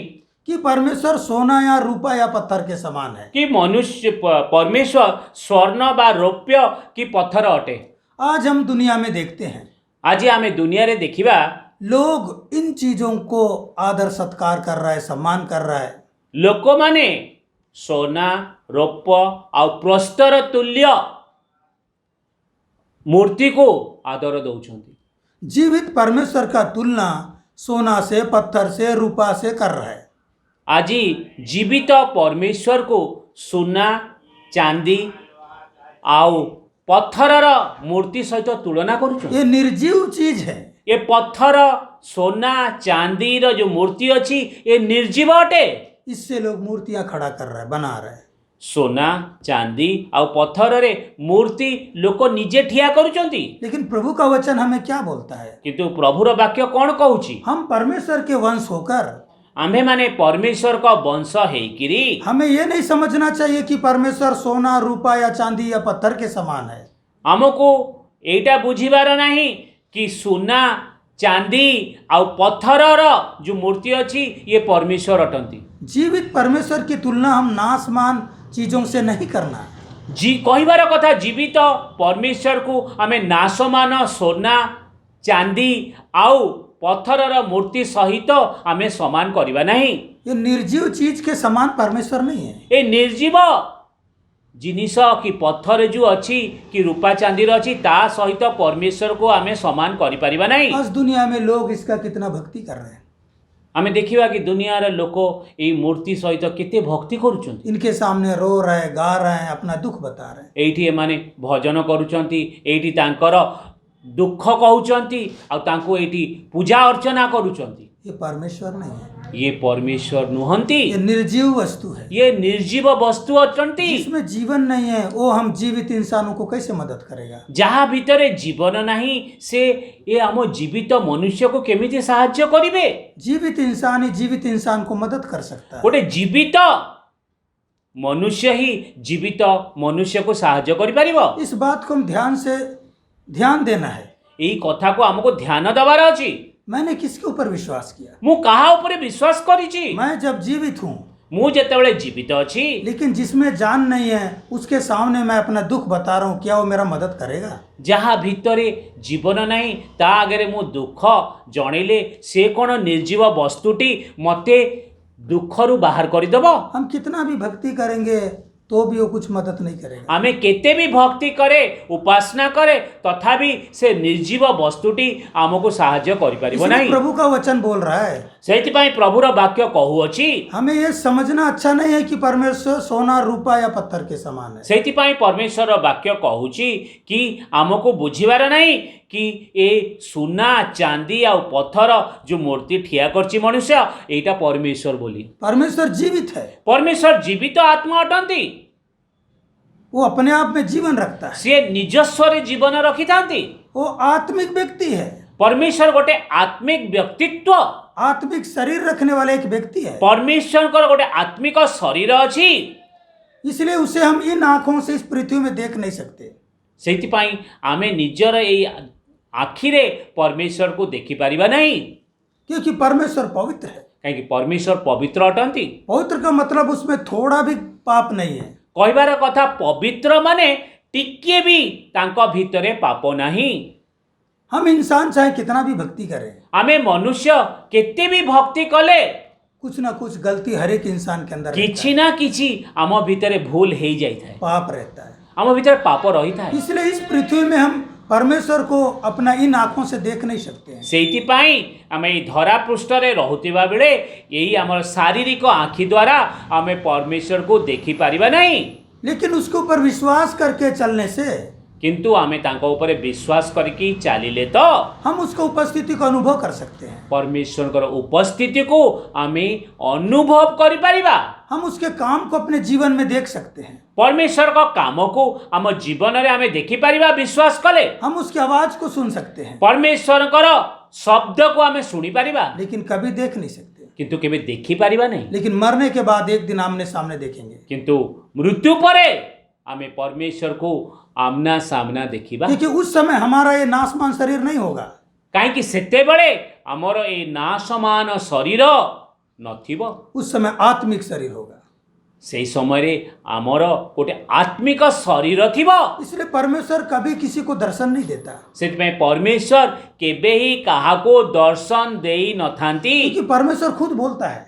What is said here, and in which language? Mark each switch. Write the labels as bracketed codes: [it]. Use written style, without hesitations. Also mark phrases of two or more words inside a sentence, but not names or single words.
[hi] कि परमेश्वर सोना या रूपा या पत्थर के समान है, [or] କି ମନୁଷ୍ୟ ପରମେଶ୍ୱର ସ୍ୱର୍ଣ୍ଣ ବା ରୌପ୍ୟ କି ପଥର ଅଟେ। [hi] आज हम दुनिया में देखते हैं, [or] ଆଜି ଆମେ ଦୁନିଆ ରେ ଦେଖିବା [hi] लोग इन चीजों को आदर सत्कार कर रहा है, सम्मान कर रहा है। [or] ଲୋକମାନେ सोना ରୌପ୍ୟ ଆଉ ପ୍ରସ୍ତର ତୁଲ୍ୟ ମୂର୍ତ୍ତିକୁ ଆଦର ଦେଉଛନ୍ତି। [hi] जीवित परमेश्वर का तुलना सोना से, पत्थर से, रूपा से कर रहा है। [or] ଆଜି ଜୀବିତ ପରମେଶ୍ୱରକୁ ସୁନା ଚାନ୍ଦି ଆଉ ପଥରର ମୂର୍ତ୍ତି ସହିତ ତୁଳନା କରୁଛନ୍ତି। [hi] ये निर्जीव चीज है। [or] ଏ ପଥର सोना ଚାନ୍ଦିର ଯେଉଁ ମୂର୍ତ୍ତି ଅଛି ଏ ନିର୍ଜୀବ ଅଟେ। [hi] इससे लोग मूर्तियां खड़ा कर रहा है, बना रहा है। [or] सोना ଚାନ୍ଦି ଆଉ ପଥରରେ ମୂର୍ତ୍ତି ଲୋକ ନିଜେ ଠିଆ କରୁଛନ୍ତି। [hi] लेकिन प्रभु का वचन हमें क्या बोलता है? [or] କିନ୍ତୁ ପ୍ରଭୁର ବାକ୍ୟ କ'ଣ କହୁଛି? [hi] हम परमेश्वर के वंश होकर [or] ଆମ୍ଭେମାନେ ପରମେଶ୍ୱରଙ୍କ ବଂଶ ହେଇକିରି [hi] हमें ये नहीं समझना चाहिए कि परमेश्वर सोना, रूपा या चांदी या पत्थर के समान है। [or] ଆମକୁ ଏଇଟା ବୁଝିବାର ନାହିଁ କି ସୁନା ଚାନ୍ଦି ଆଉ ପଥରର ଯେଉଁ ମୂର୍ତ୍ତି ଅଛି ଇଏ ପରମେଶ୍ୱର ଅଟନ୍ତି। [hi] जीवित परमेश्वर की तुलना हम नासमान चीजों से नहीं करना। [or] କହିବାର କଥା ଜୀବିତ ପରମେଶ୍ୱରକୁ ଆମେ ନାଶମାନ सोना ଚାନ୍ଦି ଆଉ ପଥରର ମୂର୍ତ୍ତି ସହିତ ଆମେ ସମାନ କରିବା ନାହିଁ। [hi] ये निर्जीव चीज के समान परमेश्वर नहीं है। [or] ଏ ନିର୍ଜୀବ ଜିନିଷ କି ପଥର ଯେଉଁ ଅଛି କି ରୂପା ଚାନ୍ଦିର ଅଛି ତା ସହିତ ପରମେଶ୍ୱରକୁ ଆମେ ସମାନ କରିପାରିବା ନାହିଁ। [hi] आज दुनिया में लोग इसका कितना भक्ति कर रहे हैं। [or] ଆମେ ଦେଖିବା କି ଦୁନିଆର ଲୋକ ଏଇ ମୂର୍ତ୍ତି ସହିତ କେତେ ଭକ୍ତି କରୁଛନ୍ତି। [hi] इनके सामने रो रहे हैं, गा रहे हैं, अपना दुख बता रहे हैं। [or] ଏଇଠି ଏମାନେ ଭଜନ କରୁଛନ୍ତି, ଏଇଠି ତାଙ୍କର ଦୁଃଖ କହୁଛନ୍ତି ଆଉ ତାଙ୍କୁ ଏଇଠି ପୂଜା ଅର୍ଚ୍ଚନା କରୁଛନ୍ତି। [hi] ये परमेश्वर नहीं है, [or] ଇଏ ପରମେଶ୍ୱର ନୁହନ୍ତି, [hi] ये निर्जीव वस्तु है। [or] ଇଏ ନିର୍ଜୀବ ବସ୍ତୁ ଅଟନ୍ତି। [hi] जिसमें जीवन नहीं है वो हम जीवित इंसानों को कैसे मदद करेगा? [or] ଯାହା ଭିତରେ ଜୀବନ ନାହିଁ ସେ ଏ ଆମ ଜୀବିତ ମନୁଷ୍ୟକୁ କେମିତି ସାହାଯ୍ୟ କରିବେ? [hi] जीवित इंसान ही जीवित इंसान को मदद कर सकता है। [or] ଗୋଟେ ଜୀବିତ ମନୁଷ୍ୟ ହିଁ ଜୀବିତ ମନୁଷ୍ୟକୁ ସାହାଯ୍ୟ କରିପାରିବ। [hi] इस बात को हम ध्यान देना है। [or] ଏଇ କଥାକୁ ଆମକୁ ଧ୍ୟାନ ଦେବାର ଅଛି। [hi] मैंने किसके ऊपर विश्वास किया? [or] ମୁଁ କାହା ଉପରେ ବିଶ୍ୱାସ କରିଛି? [hi] मैं जब जीवित हूँ, [or] ମୁଁ ଯେତେବେଳେ ଜୀବିତ ଅଛି [hi] लेकिन जिसमें जान नहीं है उसके सामने मैं अपना दुख बता रहा हूँ, क्या वो मेरा मदद करेगा? [or] ଯାହା ଭିତରେ ଜୀବନ ନାହିଁ ତା ଆଗରେ ମୁଁ ଦୁଃଖ ଜଣେଇଲେ ସେ କ'ଣ ନିର୍ଜୀବ ବସ୍ତୁଟି ମୋତେ ଦୁଃଖରୁ ବାହାର କରିଦେବ? [hi] हम कितना भी भक्ति करेंगे तो भी वो कुछ मदद नहीं करेगा। [or] ଆମେ କେତେ ବି ଭକ୍ତି करे ଉପାସନା करे ତଥାପି ସେ ନିର୍ଜୀବ ବସ୍ତୁଟି ଆମକୁ ସାହାଯ୍ୟ କରିପାରିବ [hi] इसलिए [or] ନାହିଁ। [hi] प्रभु का वचन बोल रहा है, [or] ସେଇଥିପାଇଁ ପ୍ରଭୁର ବାକ୍ୟ କହୁଅଛି [hi] हमें ये समझना अच्छा नहीं है कि परमेश्वर सोना, रूपा या पत्थर के समान है। [or] ସେଇଥିପାଇଁ ପରମେଶ୍ୱର ବାକ୍ୟ କହୁଛି କି ଆମକୁ ବୁଝିବାର ନାହିଁ କି ଏ ସୁନା ଚାନ୍ଦି ଆଉ ପଥର ଯେଉଁ ମୂର୍ତ୍ତି ଠିଆ କରିଛି ମନୁଷ୍ୟ ଏଇଟା ପରମେଶ୍ୱର ବୋଲି। [hi] परमेश्वर जीवित है, [or] ପରମେଶ୍ୱର ଜୀବିତ ଆତ୍ମା ଅଟନ୍ତି। [hi] वो अपने आप में जीवन रखता है। [or] ସିଏ ନିଜସ୍ୱରେ ଜୀବନ ରଖିଥାନ୍ତି। [hi] वो आत्मिक व्यक्ति है, [or] ପରମେଶ୍ୱର ଗୋଟେ ଆତ୍ମିକ ବ୍ୟକ୍ତିତ୍ୱ। [hi] आत्मिक शरीर रखने वाला एक व्यक्ति है। [or] ପରମେଶ୍ୱରଙ୍କର ଗୋଟେ ଆତ୍ମିକ ଶରୀର ଅଛି। [hi] इसलिए उसे हम इन आंखों से इस पृथ्वी में देख नहीं सकते। [or] ସେଇଥିପାଇଁ ଆମେ ନିଜର ଏଇ ଆଖିରେ ପରମେଶ୍ୱରକୁ ଦେଖିପାରିବା ନାହିଁ। [hi] क्योंकि परमेश्वर पवित्र है। [or] କାହିଁକି ପରମେଶ୍ୱର ପବିତ୍ର ଅଟନ୍ତି। [hi] पवित्र का मतलब उसमें थोड़ा भी पाप नहीं है। [or] କହିବାର କଥା ପବିତ୍ର ମାନେ ଟିକିଏ ବି ତାଙ୍କ ଭିତରେ ପାପ ନାହିଁ। [hi] हम इंसान चाहे कितना भी भक्ति करें, [or] ଆମେ ମନୁଷ୍ୟ କେତେ ବି ଭକ୍ତି କଲେ [hi] कुछ ना कुछ गलती हर एक इंसान के अंदर रहता [or] କିଛି ନା କିଛି ଆମ ଭିତରେ ଭୁଲ ହେଇଯାଇଥାଏ, [hi] है, पाप रहता है। [or] ଆମ ଭିତରେ ପାପ ରହିଥାଏ। [hi] इसलिए इस पृथ्वी में हम परमेश्वर को अपना इन आंखों से देख नहीं सकते हैं। [or] ସେଇଥିପାଇଁ ଆମେ ଏଇ ଧରା ପୃଷ୍ଠରେ ରହୁଥିବା ବେଳେ ଏଇ ଆମର ଶାରୀରିକ ଆଖି ଦ୍ୱାରା ଆମେ ପରମେଶ୍ୱରକୁ ଦେଖିପାରିବା ନାହିଁ। [hi] लेकिन उसके ऊपर विश्वास करके चलने से [or] କିନ୍ତୁ ଆମେ ତାଙ୍କ ଉପରେ ବିଶ୍ୱାସ କରିକି ଚାଲିଲେ ତ [hi] हम उसका उपस्थिति को अनुभव कर सकते हैं। [or] ପରମେଶ୍ୱରଙ୍କର ଉପସ୍ଥିତିକୁ ଆମେ ଅନୁଭବ କରିପାରିବା। [hi] हम उसके काम को अपने जीवन में देख सकते हैं। [or] ପରମେଶ୍ୱରଙ୍କ କାମକୁ ଆମ ଜୀବନରେ ଆମେ ଦେଖିପାରିବା ବିଶ୍ୱାସ କଲେ। [hi] हम उसकी आवाज को सुन सकते हैं, [or] ପରମେଶ୍ୱରଙ୍କର ଶବ୍ଦକୁ ଆମେ ଶୁଣିପାରିବା [hi] लेकिन कभी देख नहीं सकते। [or] କିନ୍ତୁ କେବେ ଦେଖିପାରିବା ନାହିଁ। [hi] लेकिन मरने के बाद एक दिन आमने सामने देखेंगे। [or] କିନ୍ତୁ ମୃତ୍ୟु ପରେ ଆମେ ପରମେଶ୍ୱରକୁ [hi] आमना सामना [or] ଦେଖିବା। [hi] क्योंकि उस समय हमारा ये नासमान शरीर नहीं होगा। [or] କାହିଁକି ସେତେବେଳେ ଆମର ଏ ନା ସମାନ ଶରୀର ନଥିବ। [hi] उस समय आत्मिक शरीर होगा। [or] ସେ ସମୟ ଆମର ଗୋଟେ ଆତ୍ମିକ ଶରୀର ଥିବ। [hi] इसलिए परमेश्वर कभी किसी को दर्शन नहीं देता, [or] ସେ ପରମେଶ୍ୱର କେବେ ହିଁ କାହାକୁ ଦର୍ଶନ ଦେଇ ନଥାନ୍ତି, [hi] क्योंकि परमेश्वर खुद बोलता है